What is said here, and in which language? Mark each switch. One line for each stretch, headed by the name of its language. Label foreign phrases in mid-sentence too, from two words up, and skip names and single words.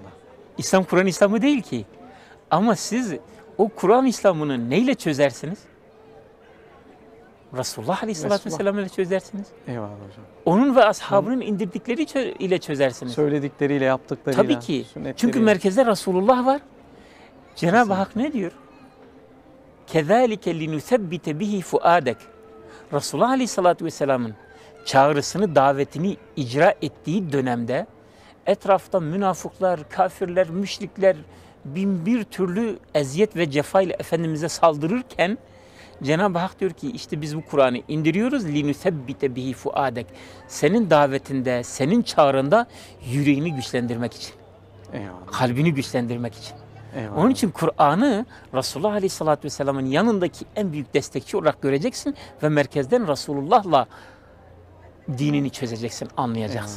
Turkish: İslam Kur'an İslamı değil ki. Ama siz o Kur'an İslam'ını neyle çözersiniz? Resulullah Aleyhisselatü Vesselam ile çözersiniz. Eyvallah hocam. Onun ve ashabının indirdikleri ile çözersiniz. Söyledikleriyle, yaptıklarıyla. Tabii ki. sünnetleriyle. Çünkü merkezde Resulullah var. Cenab-ı Hak ne diyor?
Arabic: كَذَٰلِكَ لِنُثَبِّتَ بِهِ فُؤَادَكَ
Turkish: Resulullah Aleyhisselatü Vesselam'ın çağrısını, davetini icra ettiği dönemde etrafta münafıklar, kafirler, müşrikler bin bir türlü eziyet ve cefa ile Efendimiz'e saldırırken Cenab-ı Hak diyor ki işte biz bu Kur'an'ı indiriyoruz.
Arabic: لِنُثَبِّتَ بِهِ فُؤَادَكَ
Turkish: Senin davetinde, senin çağrında yüreğini güçlendirmek için. Eyvallah. Kalbini güçlendirmek için. Eyvallah. Onun için Kur'an'ı Resulullah Aleyhisselatü Vesselam'ın yanındaki en büyük destekçi olarak göreceksin ve merkezden Resulullah'la dinini çözeceksin, anlayacaksın.